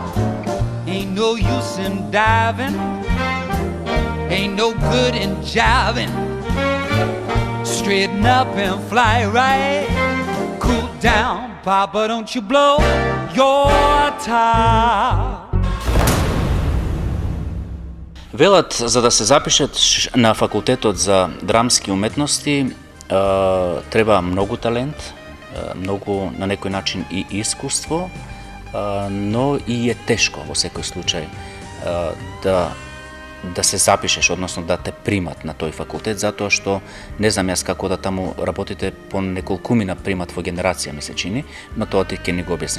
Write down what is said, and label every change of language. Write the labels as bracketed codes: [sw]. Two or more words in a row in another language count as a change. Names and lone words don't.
[en] Ain't no use in diving. Ain't no good in jiving. Straighten up and fly right. Cool down, Papa, don't you blow your top. [mk] Велат, за да се запишеш на факултетот за драмски уметности, треба многу талент, многу на некој начин и искуство, но и е тешко во секој случај да се запишеш, односно да те примат на тој факултет, затоа што не знам јас како да таму работите, по неколкумина примат во генерација, ми се чини, но тоа ти ќе ни го објасниш.